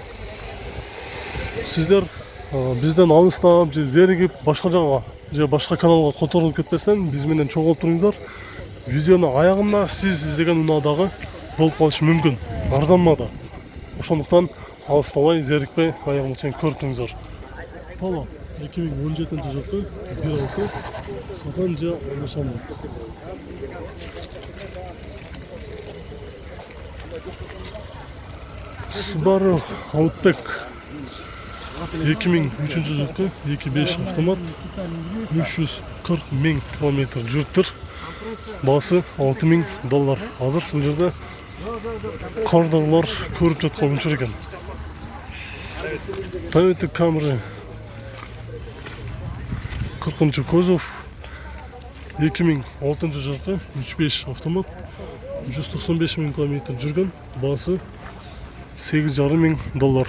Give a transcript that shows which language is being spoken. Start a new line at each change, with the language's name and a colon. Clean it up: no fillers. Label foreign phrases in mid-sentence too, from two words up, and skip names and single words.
Kyrgyz: Сиздер бизден алыстап, зеригип башка жака, же башка каналга которулуп кетпестен биз менен чогуу туруңуздар. Видеону аягында сиз издеген унаадагы болуп калышы мүмкүн. Арзан баада. Ошондуктан алыстабай, зерикпей аягына чейин көрүп туруңуздар. Polo 2017 жылкы 1.6 сатан же алмашамын. Subaru Outback 2003 жылкы 2.5 автомат 340 000 км жүрүптүр. Баасы 6 000 доллар. Азыр бул жерде кардарлар көрүп жаткан учур экен. Toyota Camry 40 козов 2006 жылкы 3.5 автомат 195 000 км жүргөн, баасы 8,5 000 доллар.